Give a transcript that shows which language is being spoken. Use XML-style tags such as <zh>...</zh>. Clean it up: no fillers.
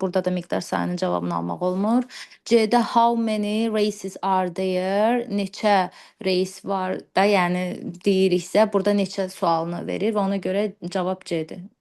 <az>Burada da miqdar sayının cavabını almaq olmur.</az> <en>C'də how many races are there?</en> <az>Neçə reis var da, yəni deyiriksə, burada neçə sualını verir və ona görə cavab C'dir.</az>